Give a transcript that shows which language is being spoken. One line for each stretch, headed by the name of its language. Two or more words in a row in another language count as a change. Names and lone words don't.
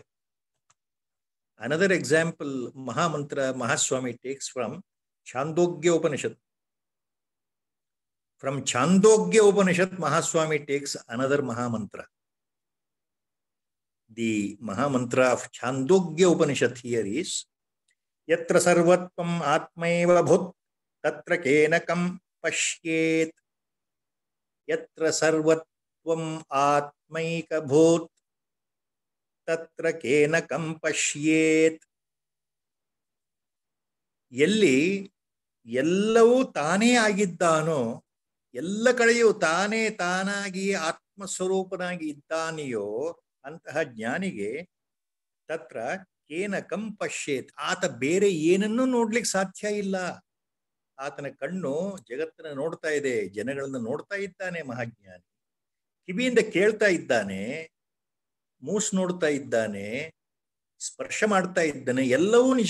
English: Another example, Mahamantra, Mahaswami takes from Chandogya Upanishad. From Chandogya Upanishad, Mahaswami takes another Mahamantra. The Mahamantra of Chandogya Upanishad here is
Sanskrit: यत्र सर्वत्वम् आत्मैव भूत् तत्र केनकम् पश्येत्. यत्र सर्वत्वम् आत्मैक भूत् तत्र केनकम् पश्येत्.
Kannada: ಎಲ್ಲಿ ಎಲ್ಲವೂ ತಾನೇ ಆಗಿದ್ದಾನೋ, ಎಲ್ಲ ಕಡೆಯೂ ತಾನೇ ತಾನಾಗಿ ಆತ್ಮಸ್ವರೂಪನಾಗಿ ಇದ್ದಾನೆಯೋ ಅಂತಹ ಜ್ಞಾನಿಗೆ
Sanskrit: ತತ್ರ ಕೇನ ಕಂ ಪಶ್ಯೇತ್,
Kannada: ಆತ ಬೇರೆ ಏನನ್ನೂ ನೋಡ್ಲಿಕ್ಕೆ ಸಾಧ್ಯ ಇಲ್ಲ. ಆತನ ಕಣ್ಣು ಜಗತ್ತನ್ನ ನೋಡ್ತಾ ಇದೆ, ಜನಗಳನ್ನ ನೋಡ್ತಾ ಇದ್ದಾನೆ ಮಹಾಜ್ಞಾನಿ. ಕಿವಿಯಿಂದ ಕೇಳ್ತಾ ಇದ್ದಾನೆ, ಮೂಸ್ ನೋಡ್ತಾ ಇದ್ದಾನೆ, ಸ್ಪರ್ಶ ಮಾಡ್ತಾ ಇದ್ದಾನೆ, ಎಲ್ಲವೂ ನಿಜ.